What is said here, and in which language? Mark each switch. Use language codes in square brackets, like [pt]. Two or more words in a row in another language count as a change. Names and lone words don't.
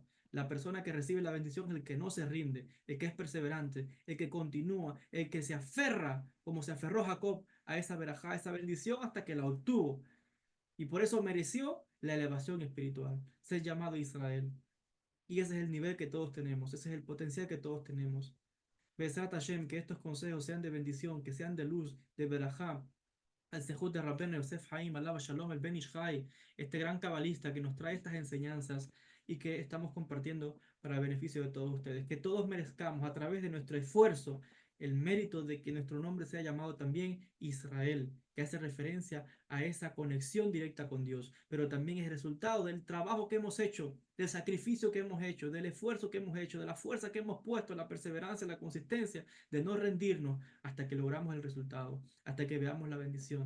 [es] La persona que recibe la bendición es el que no se rinde, el que es perseverante, el que continúa, el que se aferra, como se aferró Jacob a esa verajá, a esa bendición hasta que la obtuvo. Y por eso mereció la elevación espiritual, ser llamado Israel. Y ese es el nivel que todos tenemos, ese es el potencial que todos tenemos. [he] בעזרת השם, [es] que estos consejos sean de bendición, que sean de luz, de verajá, al Sehut de Rabbeinu Yosef Haim, [he] עליו השלום, [es] el Ben Ish Chai, este gran cabalista que nos trae estas enseñanzas y que estamos compartiendo para el beneficio de todos ustedes. Que todos merezcamos a través de nuestro esfuerzo el mérito de que nuestro nombre sea llamado también Israel, que hace referencia a esa conexión directa con Dios, pero también es el resultado del trabajo que hemos hecho, del sacrificio que hemos hecho, del esfuerzo que hemos hecho, de la fuerza que hemos puesto, la perseverancia, la consistencia, de no rendirnos hasta que logramos el resultado, hasta que veamos la bendición.